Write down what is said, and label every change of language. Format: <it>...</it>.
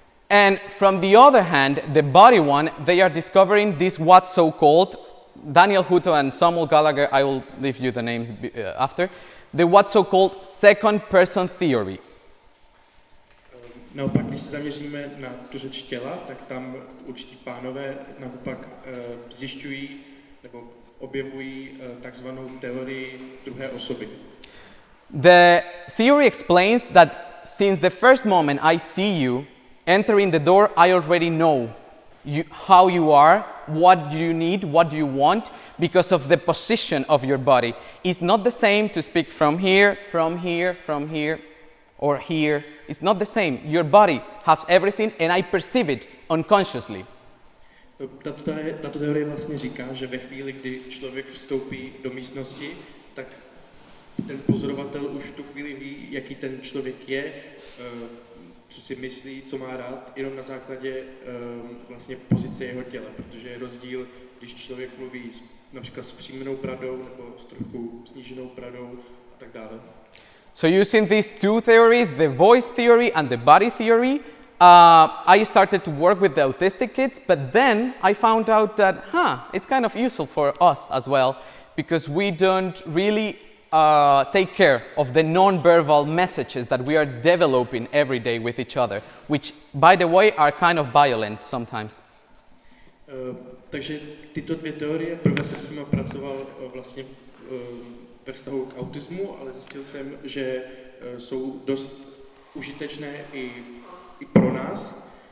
<en>And from the other hand, the body one, they are discovering this what so-called, Daniel Hutto and Samuel Gallagher, I will leave you the names after, the what so-called second person theory.</en> <cs>Naopak, když se zaměříme na tu řeč těla, tak tam určití pánové naopak zjišťují nebo objevují takzvanou teorii druhé osoby.</cs> <en>The theory explains that since the first moment I see you entering the door, I already know how you are, what do you need, what do you want, because of the position of your body. It's not the same to speak from here, from here, from here, or here. It's not the same. Your body has everything and I perceive it unconsciously.</en> <cs>Tato teorie vlastně říká, že ve chvíli, kdy člověk vstoupí do místnosti, tak ten pozorovatel už v tu chvíli ví, jaký ten člověk je, co si myslí, co má rád, jenom na základě vlastně pozice jeho těla, protože je rozdíl, když člověk mluví například s příjmenou bradou nebo s trochu sníženou bradou a tak dále.</cs> <en>So using these two theories, the voice theory and the body theory, I started to work with the autistic kids, but then I found out that, it's kind of useful for us as well, because we don't really take care of the non-verbal messages that we are developing every day with each other, which, by the way, are kind of violent sometimes.</en> <cs>Takže tyto dvě teorie, prvé jsem s nimi pracoval vlastně ve vztahu k autismu, ale zjistil jsem, že jsou dost užitečné i pro nás.</cs>